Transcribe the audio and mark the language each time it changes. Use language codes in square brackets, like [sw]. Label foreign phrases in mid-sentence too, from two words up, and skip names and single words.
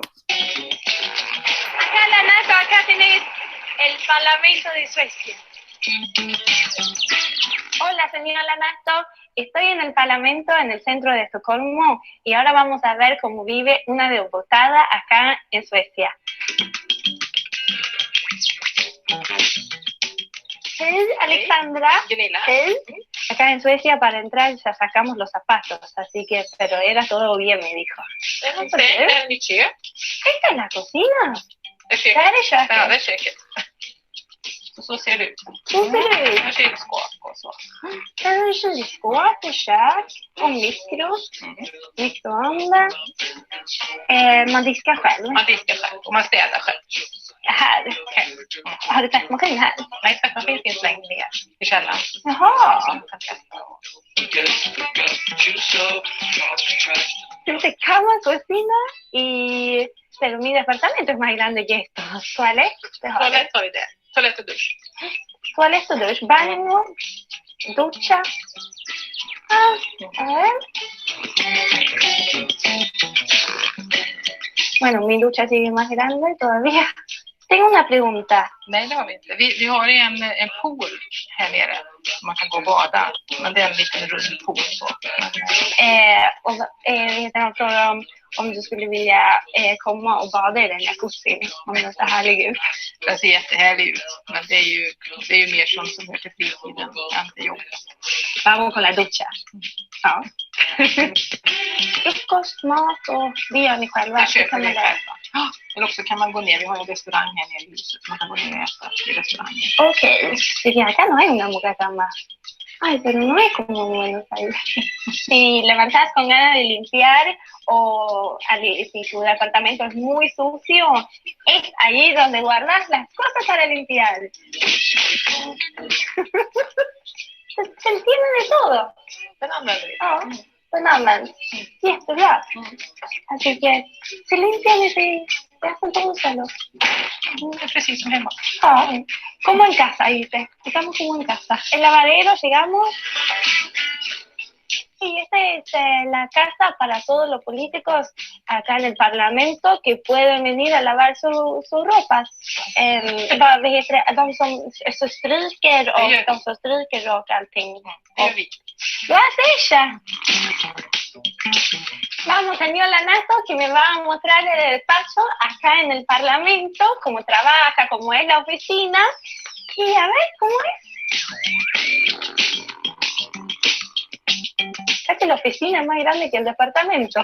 [es] Acá Lanato, acá tenés el Parlamento de Suecia. Hola, señora Lanato. Estoy en el Parlamento, en el centro de Estocolmo, y ahora vamos a ver cómo vive una diputada acá en Suecia. [sv] Hej, Alexandra. Hej. [es] Acá en Suecia para entrar ya sacamos los zapatos, así que, pero era todo bien, me dijo. ¿Esta es la cocina? [sv] Där är köket. Ja, det är köket. Och så ser det ut. Så ser det ut. Här är kylskåp och så. Där är kylskåp och kök och mikroovn. Man diskar själv. Man diskar själv och man städar själv. Här. Har du tvättmaskin här? Nej, tvättmaskin finns längre ner i källaren. Jaha. [es] Entonces, cama, cocina y... Pero mi departamento es más grande que esto. [sv] Toalett. Toalett har vi det. Toalett och dusch. Toalett och dusch. [es] Baño. Ducha. A ver. Bueno, mi ducha sigue más grande todavía. Tengo una pregunta. [sv] Nej, det har vi inte. Vi har en pool här nere. Man kan gå och bada. Men det är en liten rund pool. Jag tänkte fråga om du skulle vilja komma och bada i den jacuzzin. Om den ser härlig ut. Den ser jättehärlig ut. Men det är ju mer sånt som hör till fritiden än till jobb. [es] Vamos con la ducha. [sv] Ja. Frukost, mat och det gör ni själva. Det köper vi själva. Eller också kan man gå ner. Vi har en restaurang här nere i huset. Man kan gå ner och äta i restaurangen. Ok. [es] Sí, acá no hay una mucacama. Ay, pero no es como en Buenos Aires. Si levantás con ganas de limpiar o si tu departamento es muy sucio, es ahí donde guardas las cosas para limpiar. Se entiende de todo. [sv] Ja, använder. Jättebra. [es] Así que se limpian y se hacen todo solo. [sv] Es precis som hemma. Ja, [es] como en casa, dice. Estamos como en casa. El lavadero, llegamos. Sí, esta es la casa para todos los políticos acá en el Parlamento que pueden venir a lavar sus ropas. [sv] De som stryker och de som stryker och allting. Det gör vi. [es] Lo hace ella. Vamos señor Lanato, que me va a mostrar el paso acá en el Parlamento, cómo trabaja, cómo es la oficina, y a ver cómo es. Casi la oficina es más grande que el departamento.